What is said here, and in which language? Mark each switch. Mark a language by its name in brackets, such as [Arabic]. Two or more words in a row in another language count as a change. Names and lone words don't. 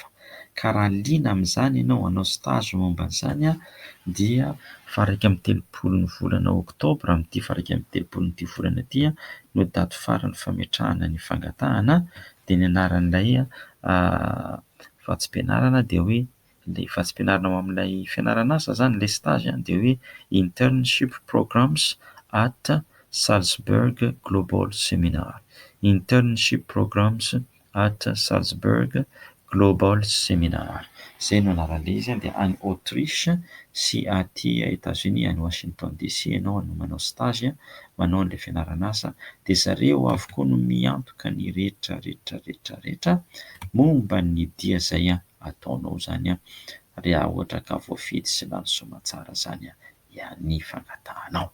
[Malagasy] Ka raha liana amin'izany ianao hanao stage momba an'izany dia faraika amin'ny telopolo ny volana oktobra amin'ity faraika amin'ny telopolo n'ity volana ity no daty farany fametrahana ny fangatahana. Dia ny anaran'ilay vatsim-pianarana dia hoe ilay vatsim-pianarana ao amin'ilay fianarana asa zany ilay stage dia hoe [English] internship programs at Salzburg Global Seminar. Internship programs at Salzburg Global Seminar. [Malagasy] Izay no anaran'ilay izy. Dia any Autriche sy aty États-Unis any Washington DC ianao no manao stage manao an'ilay fianarana asa. Dia zareo avokoa no miantoka ny rehetra momba ny dia izay ataonao zany raha ohatra ka voafidy sy lany soamantsara zany ny fangatahanao.